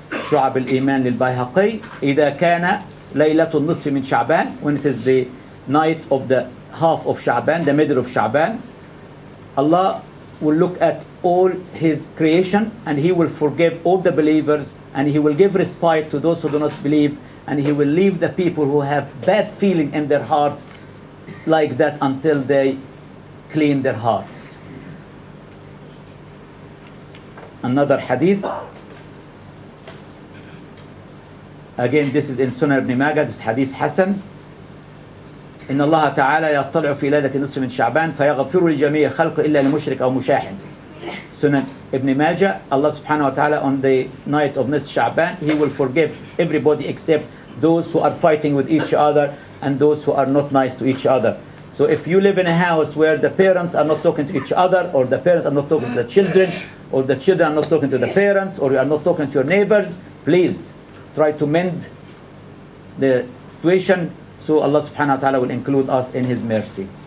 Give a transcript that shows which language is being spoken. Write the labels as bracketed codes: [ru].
[ar] شعب الإيمان للبيهقي إذا كان ليلة النصف من شعبان, [en] when it is the night of the half of Sha'ban, the middle of Sha'ban, Allah will look at all His creation and He will forgive all the believers and He will give respite to those who do not believe, and He will leave the people who have bad feeling in their hearts like that until they clean their hearts. Another hadith. Again, this is in Sunan ibn Majah, this hadith Hasan. [ar] إن الله تعالى يطلع في ليلة نصف من شعبان فيغفر لجميع خلقه إلا لمشرك أو مشاحن. [en] Sunan ibn Majah, Allah subhanahu wa ta'ala on the night of Nisf Sha'ban, He will forgive everybody except those who are fighting with each other and those who are not nice to each other. So if you live in a house where the parents are not talking to each other, or the parents are not talking to the children, or the children are not talking to the parents, or you are not talking to your neighbors, please try to mend the situation, so Allah subhanahu wa ta'ala will include us in His mercy.